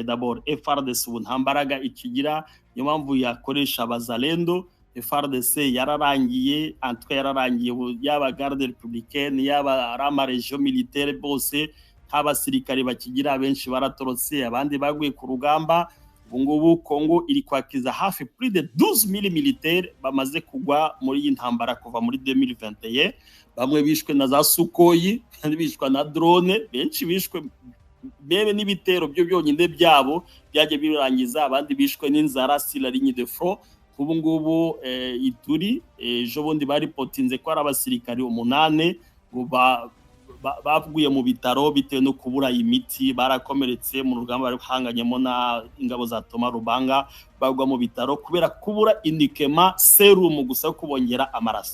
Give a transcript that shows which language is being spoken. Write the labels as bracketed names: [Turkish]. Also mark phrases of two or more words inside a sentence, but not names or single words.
[Kinyarwanda] D'abord FARDC ubu nta mbaraga ikigira, niyo mpamvu yakoresha abazalendo. FARDC yararangiye, antwe yararangiye, yaba [French] garde républicaine [Kinyarwanda] yaba rama [French] region militaire [Kinyarwanda] bose nk'abasirikare bakigira, benshi baratorotse, abandi baguye ku rugamba. Ubu ngubu Kongo iri kwakiza hafi [French] plus de 12,000 militaires [Kinyarwanda] bamaze kugwa muri iyi ntambara kuva muri 2021. Bamwe bishwe na za Sukoyi, kandi bishwe na drone, benshi bishwe bebe n'ibitero byo byonyine byabo byaje birangiza, abandi bishwe n'inzara [French] sur la ligne de front. [Kinyarwanda] Ubu ngubu Ituri ejo bundi bari potinze ko ari abasirikari 8 bavuye mu bitaro bitewe no kubura imiti, barakomeretse mu rugamba bari hanganyemo na ingabo za Thomas Rubanga, bagwa mu bitaro kubera kubura indikema serum gusa kubongera amaraso.